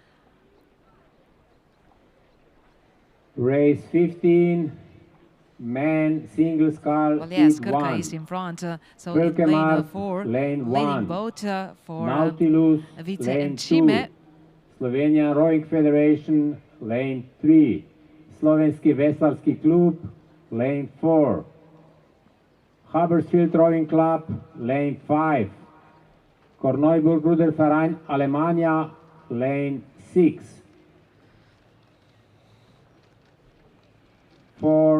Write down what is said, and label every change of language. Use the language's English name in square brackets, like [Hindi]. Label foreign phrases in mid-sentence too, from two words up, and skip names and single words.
[English] Race 15, man, single scull, well, yes, heat Krka 1. is in front, so in lane 4, lane leading 1. boat for Nautilus, Vice lane and 2. Čime. Slovenia Rowing Federation, lane 3. Slovenski Veslarski Klub, lane 4. Hubbersfield Rowing Club, lane 5. Korneuburg Ruderverein Alemania, lane 6. 4